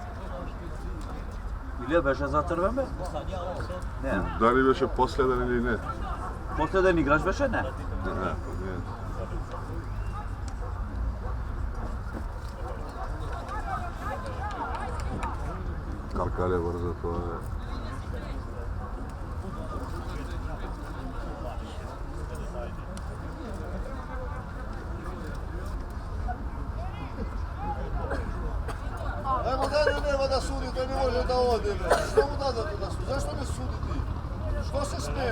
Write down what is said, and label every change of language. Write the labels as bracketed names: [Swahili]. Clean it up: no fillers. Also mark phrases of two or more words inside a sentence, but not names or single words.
[Bulgarian] Или беше за crvene? Не. Дали беше последен или не? Последен играч беше? Не. Не, не. Каркале бързо това е. [Serbian] Ajmo dalje, nema da sudi, to ne može da ode. Što mu da tu da sudi? Zašto ne sudi ti? Što se smije?